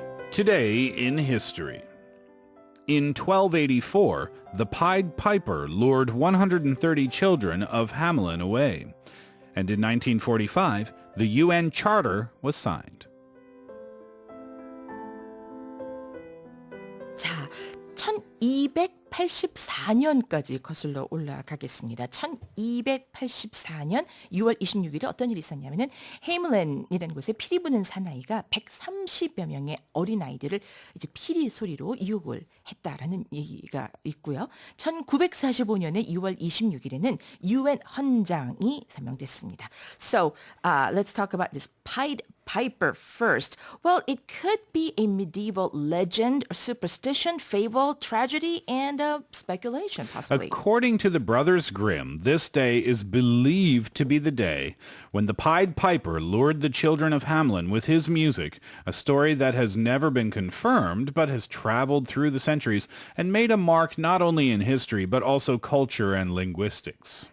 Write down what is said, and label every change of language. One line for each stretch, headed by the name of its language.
English: Today in history. In 1284, the Pied Piper lured 130 children of Hamelin away. And in 1945, the UN Charter was signed.
Korean: 자, 1284년까지 거슬러 올라가겠습니다. 1284년 6월 26일에 어떤 일이 있었냐면은 헤이믈린이라는 곳에 피리부는 사나이가 130여 명의 어린아이들을 이제 피리 소리로 유혹을 했다라는 얘기가 있고요. 1945년에 6월 26일에는 UN 헌장이 서명됐습니다.
English: So, let's talk about this Pied Piper first. Well, it could be a medieval legend, superstition, fable, tragedy, and speculation, possibly. According to the Brothers Grimm, this day is believed to be the day when the Pied Piper lured the children of Hamelin with his music, a story that has never been confirmed but has traveled through the centuries and made a mark not only in history but also culture and linguistics.